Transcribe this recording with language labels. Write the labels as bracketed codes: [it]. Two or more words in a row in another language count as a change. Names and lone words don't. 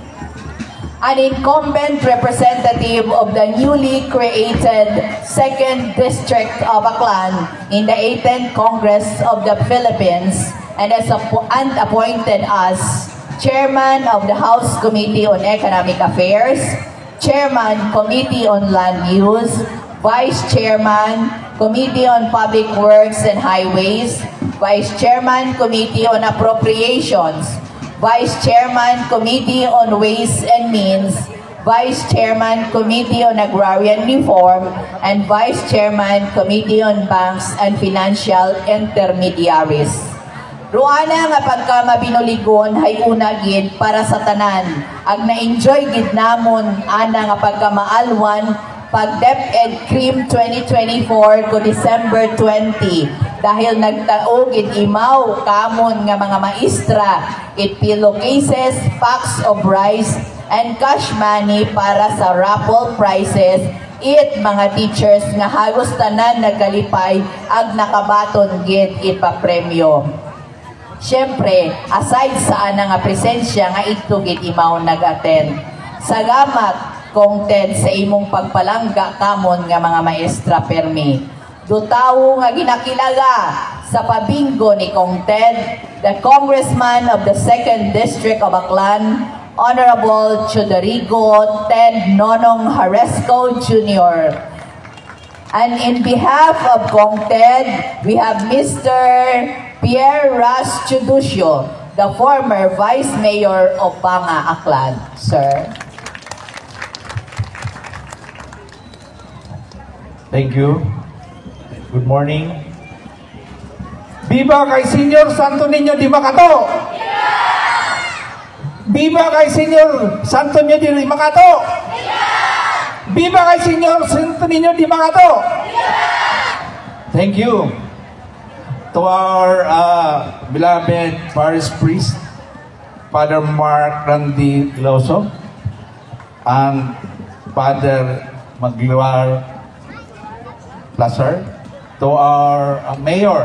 [en] An incumbent representative of the newly created 2nd District of Aklan in the 18th Congress of the Philippines, and appointed as Chairman of the House Committee on Economic Affairs, Chairman, Committee on Land Use, Vice Chairman, Committee on Public Works and Highways, Vice Chairman, Committee on Appropriations, Vice Chairman, Committee on Ways and Means, Vice Chairman, Committee on Agrarian Reform, and Vice Chairman, Committee on Banks and Financial Intermediaries. [akl] Ruana nga pagkamabinuligon hay una gid para sa tanan. Ag na-enjoy gid namon ana nga pagkamaalwan pag DepEd CRIM 2024 ko December 20 dahil nagtao gid imaw kamon nga mga maestra it [en] pillowcases, packs of rice and cash money [akl] para sa [en] raffle prizes [akl] it mga teachers nga hagos tanan nagkalipay ag nakabaton gid ipapremyo. Siyempre, aside sa ana nga presensya nga ito gid imaw nag-attend. Salamat kong Ted sa imong pagpalangga kamon nga mga maestra permi. Dutaw nga ginakilala sa pabinggo ni Kong Ted, [en] the Congressman of the 2nd District of Aklan, Honorable Chodorigo Ted Nonong Haresco Jr. And in behalf of Kong Ted, we have Mr. Pierre Ras Chuducio, the former Vice Mayor of Banga, Aklan. Sir. Thank you. Good morning. [akl] Viva kay Senyor Santo Niño di Macato! Viva kay Senyor Santo Niño di Macato! Viva kay Senyor Santo Niño di Macato! [en] Thank you. To our beloved parish priest, Father Mark Randy Loso, and Father Magliwar Placer, to our Mayor,